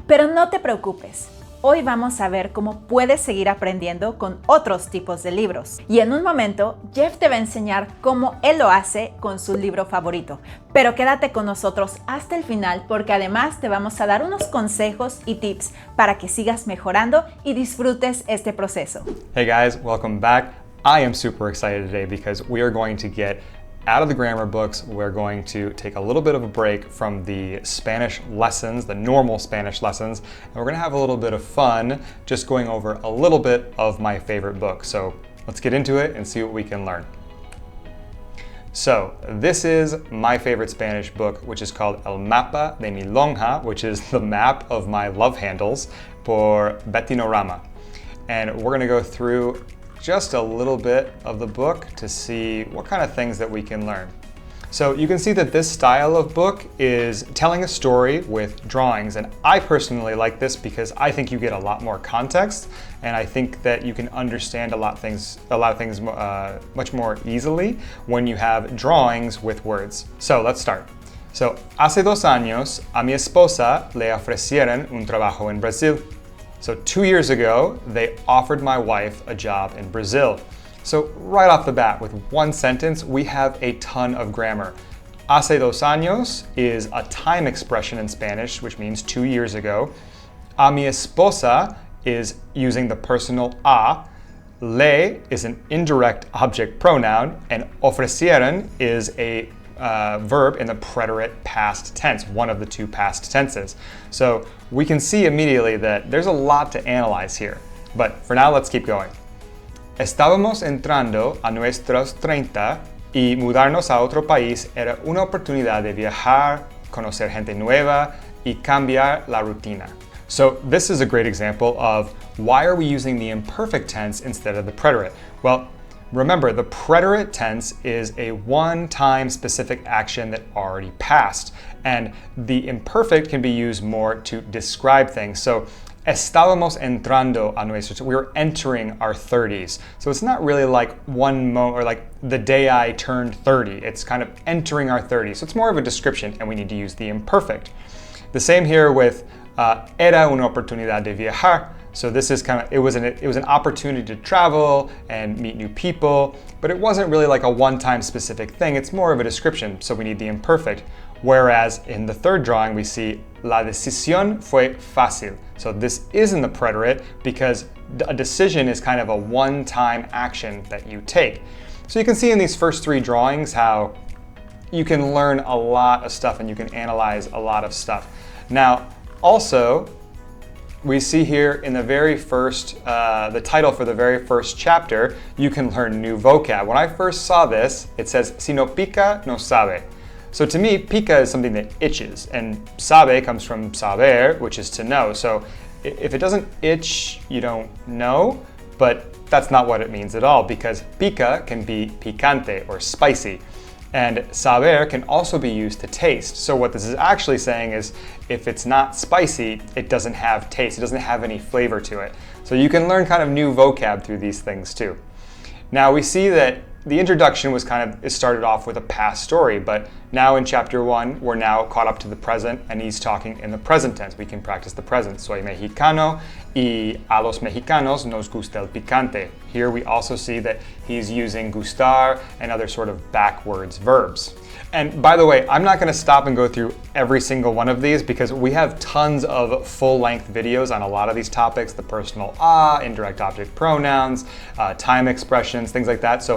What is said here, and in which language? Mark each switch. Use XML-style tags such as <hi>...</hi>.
<es>Pero no te preocupes. Hoy vamos a ver cómo puedes seguir aprendiendo con otros tipos de libros. Y en un momento, Jeff te va a enseñar cómo él lo hace con su libro favorito. Pero quédate con nosotros hasta el final porque además te vamos a dar unos consejos y tips para que sigas mejorando y disfrutes este proceso.</es> <en>Hey guys, welcome back. I am super excited today because we are going to get out of the grammar books. We're going to take a little bit of a break from the Spanish lessons, the normal Spanish lessons, and we're going to have a little bit of fun just going over a little bit of my favorite book. So let's get into it and see what we can learn. So this is my favorite Spanish book, which is called El mapa de mi lonja, which is the map of my love handles, por betinorama. And we're going to go through just a little bit of the book to see what kind of things that we can learn. So you can see that this style of book is telling a story with drawings, and I personally like this because I think you get a lot more context, and I think that you can understand a lot of things much more easily when you have drawings with words. So let's start.</en> <es>So, hace 2 años a mi esposa le ofrecieron un trabajo en Brasil.</es> <en>So 2 years ago, they offered my wife a job in Brazil. So right off the bat, with one sentence, we have a ton of grammar.</en> <es>Hace 2 años</es> <en>is a time expression in Spanish, which means 2 years ago.</en> <es>A mi esposa</es> <en>is using the personal a. Le is an indirect object pronoun, and ofrecieron is a verb in the preterite past tense, one of the 2 past tenses. So we can see immediately that there's a lot to analyze here. But for now, let's keep going.</en> <es>Estábamos entrando a nuestros 30 y mudarnos a otro país era una oportunidad de viajar, conocer gente nueva y cambiar la rutina.</es> <en>So this is a great example of why are we using the imperfect tense instead of the preterite? Well, remember, the preterite tense is a one-time specific action that already passed, and the imperfect can be used more to describe things. So,</en> <es>estábamos entrando a nuestros,</es> <en>we were entering our 30s. So it's not really like one moment or like the day I turned 30. It's kind of entering our 30s. So it's more of a description, and we need to use the imperfect. The same here with</en> <es>era una oportunidad de viajar.</es> <en>So this is kind of, it was an opportunity to travel and meet new people, but it wasn't really like a one-time specific thing. It's more of a description, so we need the imperfect. Whereas in the third drawing, we see</en> <es>la decisión fue fácil.</es> <en>So this is in the preterite because a decision is kind of a one-time action that you take. So you can see in these first 3 drawings how you can learn a lot of stuff and you can analyze a lot of stuff. Now, also, we see here in the very first, the title for the very first chapter, you can learn new vocab. When I first saw this, it says,</en> <es>si no pica, no sabe.</es> <en>So to me, pica is something that itches, and sabe comes from saber, which is to know. So if it doesn't itch, you don't know, but that's not what it means at all, because pica can be picante or spicy. And saber can also be used to taste. So what this is actually saying is if it's not spicy, it doesn't have taste. It doesn't have any flavor to it. So you can learn kind of new vocab through these things too. Now we see that the introduction was it started off with a past story, but now in chapter 1, we're now caught up to the present, and he's talking in the present tense. We can practice the present.</en> <es>Soy mexicano y a los mexicanos nos gusta el picante.</es> <en>Here we also see that he's using gustar and other sort of backwards verbs. And by the way, I'm not going to stop and go through every single one of these because we have tons of full-length videos on a lot of these topics, the personal indirect object pronouns, time expressions, things like that.</en>